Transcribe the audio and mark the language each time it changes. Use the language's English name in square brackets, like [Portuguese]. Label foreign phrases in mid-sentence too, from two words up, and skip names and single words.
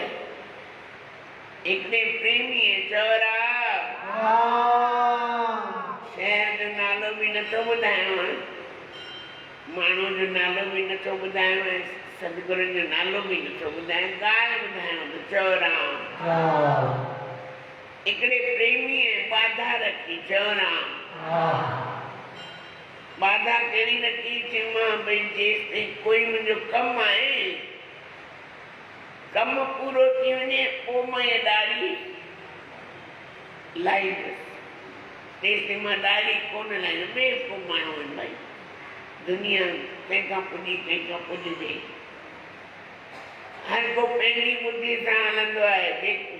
[Sindhi] हिकिड़े प्रेमीअ चवरा शहर जो नालो बि नथो ॿुधायांव, माण्हू जो नालो बि नथो ॿुधायांव, सतगुरू जो नालो बि नथो ॿुधायां, ॻाल्हि ॿुधायांव त चवरा हिकिड़े प्रेमीअ बाधा रखी। चवरा बाधा कहिड़ी रखी? चयोमांसि भई जेसि ताईं कोई मुंहिंजो कमु आहे, कमु पूरो थी वञे पोइ मां इहा ॾाढ़ी लाहींदुसि। तेसिताईं मां ॾाढ़ी कोन लाहींदुसि। बेवकूफ़ माण्हू आहिनि भाई, दुनिया कंहिंखां पुॼी कंहिंखां पुॼजे, हर को पंहिंजी बुद्धि सां हलंदो आहे।